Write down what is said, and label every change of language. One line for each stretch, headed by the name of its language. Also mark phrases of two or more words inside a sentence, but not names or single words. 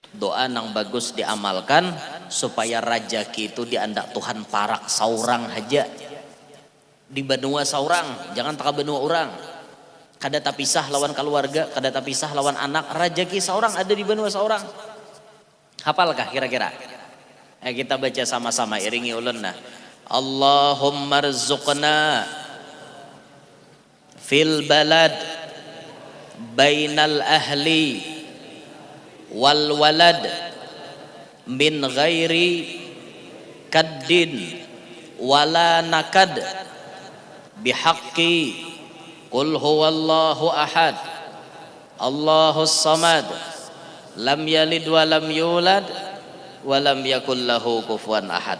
Banjar: doa nang bagus diamalkan supaya rajaki itu diandak Tuhan parak saurang aja di benua saurang, jangan tak benua orang. Kada tapisah lawan keluarga, kada tapisah lawan anak, rajaki saurang ada di benua saurang. Hafalkah kira-kira? Kita baca sama-sama, iringi ulun nah.
Arabic: اللهم ارزقنا في البلد بين الأهل والولد من غير كد ولا نكد بحق قل هو الله أحد الله الصمد لم يلد ولم يولد ولم يكن له كفوا أحد.